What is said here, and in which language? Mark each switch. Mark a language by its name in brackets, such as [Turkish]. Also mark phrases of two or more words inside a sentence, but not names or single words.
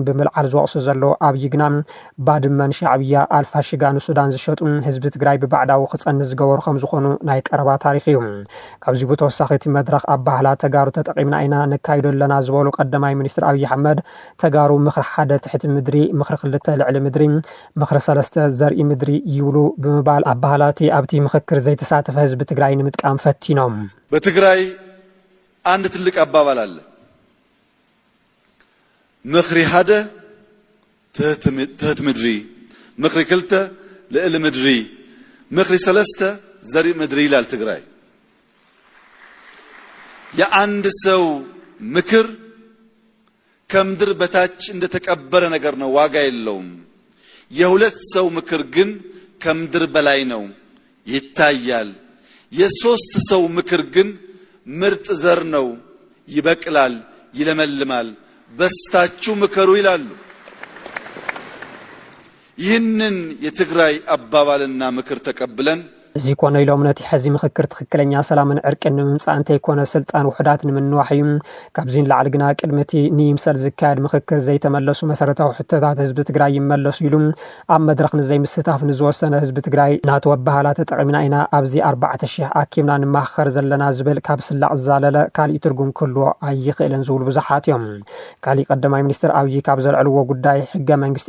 [Tigrinya] ብምልዓል ዝወቕሱ ዘለዎ ኣብይ ግና ባድመን ሻዕብያ ኣልፋሽጋ ንሱዳን ዝሸጡ ህዝቢ ትግራይ ብባዕዳዊ ክፀንሕ ዝገበሩ ከም ዝኾኑ ናይ ቀረባ ታሪክ እዩ ካብዚ ብተወሳኺ እቲ መድረኽ ኣብ ባህላ ተጋሩ ተጠቒምና ኢና ነካይዶ ኣለና ዝበሉ ቀዳማይ ሚኒስትር ኣብይ ኣሕመድ ተጋሩ ምክሪ ሓደ ትሕቲ ምድሪ ምክሪ ክልተ ልዕሊ ምድሪ ምክሪ ሰለስተ ዘርኢ ምድሪ ይብሉ ብምባል ኣብ ባህላቲ ኣብቲ ምክክር ዘይተሳተፈ ህዝቢ ትግራይ ንምጥቃም ፈቲኖም [Amharic] በትግራይ አንድ ትልቅ አባባል አለ [Tigrinya] ምክሪ ሓደ ትህት ምድሪ ምክሪ ክልተ ልዕሊ ምድሪ ምክሪ ሰለስተ ዘርኢ ምድሪ [Amharic] ይላል ትግራይ የአንድ ሰው ምክር ከምድር በታች እንደተቀበረ ነገር ነው ዋጋ የለውም የሁለት ሰው ምክር ግን ከምድር በላይ ነው ይታያል የሶስት ሰው ምክር ግን ምርጥ ዘር ነው ይበቅላል ይለመልማል በስታችሁ ምከሩ ይላሉ ይህንን የትግራይ አባባልና ምክር ተቀብለን [Tigrinya] እዚ ኮነ ኢሎም ነቲ ሕዚ ምክክር ትክክለኛ ሰላምን ዕርቅን ንምምፃእ እንተይኮነ ስልጣን ውሕዳት ንምንዋሕ እዩ ካብዚን ላዕሊ ግና ቅድሚቲ ንይምሰል ዝካየድ ምክክር ዘይተመለሱ መሰረታዊ ሕቶታት ህዝቢ ትግራይ ይመለሱ ኢሉ ኣብ መድረኽ ንዘይምስታፍ ንዝወሰነ ህዝቢ ትግራይ ናቱ ኣባህላ ተጠቒምና ኢና ኣብዚ 4000 ኣኪብና ንማኸር ዘለና ዝብል ካብ ስላቅ ዝዛለለ ካሊእ ትርጉም ክህልዎ ኣይኽእልን ዝብሉ ብዙሓት እዮም ካሊእ ቀዳማይ ሚኒስትር ኣብይ ካብ ዘልዕልዎ ጉዳይ ሕገ መንግስቲ